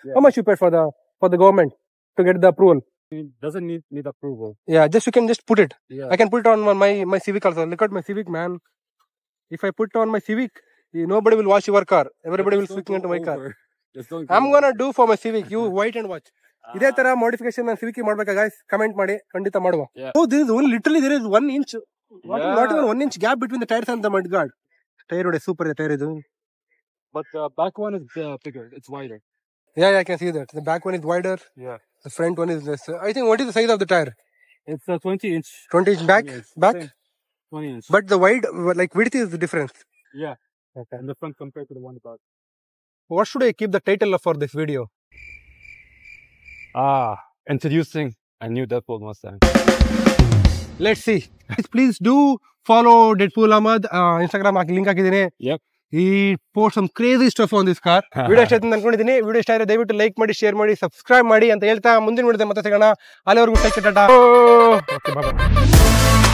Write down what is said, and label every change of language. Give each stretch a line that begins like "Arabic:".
English: How much you paid for the government to get the approval? It doesn't need approval. Yeah, you can just put it. Yeah. I can put it on my Civic also. Look at my Civic, man. If I put on my Civic, nobody will watch your car. Everybody will switch into my car. I'm gonna do for my Civic. You wait and watch.
Kannada: ಇದೇ ತರ modification ನಾನು Civic ಮಾಡ್ಬೇಕಾ guys? Comment ಮಾಡಿ, ಖಂಡಿತ ಮಾಡುವ.
English: Oh, literally there is 1 inch. Not even 1 inch gap between the tires and the mudguard.
Kannada: Tire ಇದೆ super ಇದೆ tire ಇದು.
English: But the back one is bigger. It's wider. Yeah, I can see that. The back one is wider. Yeah. The front one is less. I think what is the size of the tire? It's a 20 inch. 20 inch back? Yes, Back? same. 20 inch. But the width is the difference. Yeah. Okay. And the front compared to the one above. What should I keep the title of for this video? Introducing a new Deadpool Mustang. Let's see. Please do follow Deadpool Ahmad.
Kannada: Instagram link ಹಾಕಿದ್ದೀನಿ.
English: Yep. He posts some crazy stuff on this car.
Kannada: Video ಇಷ್ಟ ಆಯ್ತು ಅನ್ಕೊಂಡಿದ್ದೀನಿ. Video ಇಷ್ಟ ಆದ್ರೆ ದಯವಿಟ್ಟು like ಮಾಡಿ, share ಮಾಡಿ, subscribe ಮಾಡಿ ಅಂತ ಹೇಳ್ತಾ ಮುಂದಿನ ವಿಡಿಯೋದಲ್ಲಿ ಮತ್ತೆ ಸಿಗೋಣ. ಅಲ್ಲಿವರೆಗೂ ಟೇಕ್ ಕೇರ್, ಟಾಟಾ. ಓಕೆ, ಬಾಯ್.